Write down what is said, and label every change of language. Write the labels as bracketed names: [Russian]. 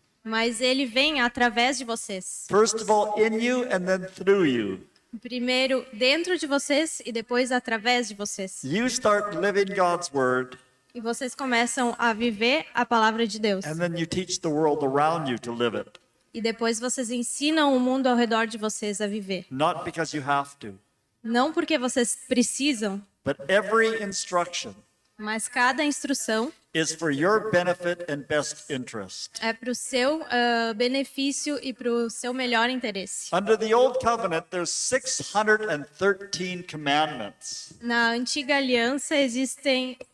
[Portuguese] Mas ele vem através de vocês. [English] First of all, in you and then through you. [Portuguese] Primeiro dentro de vocês e depois através de vocês. [English] You start living God's word, [Portuguese] E vocês começam a viver a palavra de Deus. [English] and then you teach the world around you to live it. [Portuguese] E depois vocês ensinam o mundo ao redor de vocês a viver. [English] Not because you have to, [Portuguese] Não porque vocês precisam, [English] but every instruction [Portuguese] Mas cada instrução [English] is for your benefit and best interest. [Portuguese] é para o seu benefício e para o seu melhor interesse. [English] Under the Old Covenant, there's 613 commandments. [Portuguese] Na antiga aliança existem